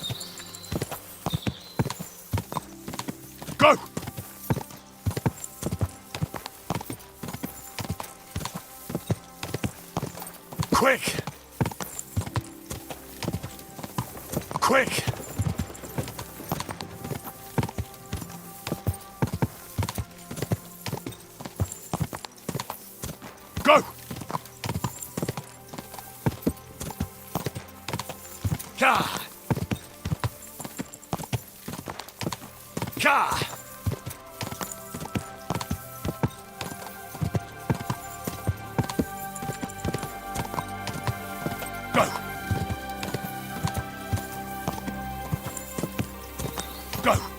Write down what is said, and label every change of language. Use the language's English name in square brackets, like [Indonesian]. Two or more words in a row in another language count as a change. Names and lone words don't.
[English] Go! Quick! Quick! Go! Ka! Ka! Go! Go!